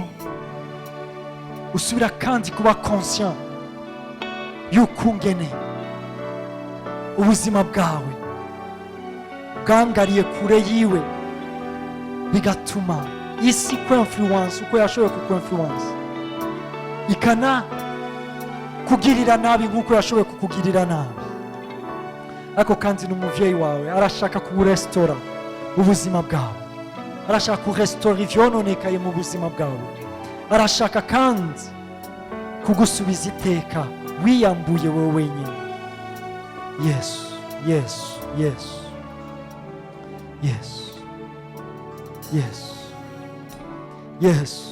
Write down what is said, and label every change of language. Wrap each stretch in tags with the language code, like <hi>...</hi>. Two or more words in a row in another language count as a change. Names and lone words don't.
<rn>usubira kandi kuba conscient yuko ungene ubuzima bwawe bwangariye kure yiwe, bigatuma isi kwinfluence uko yashoboye kukwinfluence, ikana kugirira nabi nk'uko yashoboye kukugirira nabi. Ariko kandi n'umuvyeyi wawe arashaka kurestora ubuzima bwawe, arashaka kurestora ivyononekaye mu buzima bwawe, arashaka kandi kugusubiza iteka wiyambuye wowe wenyine. Yesu, Yesu, Yesu, Yesu, Yesu, Yesu.</rn>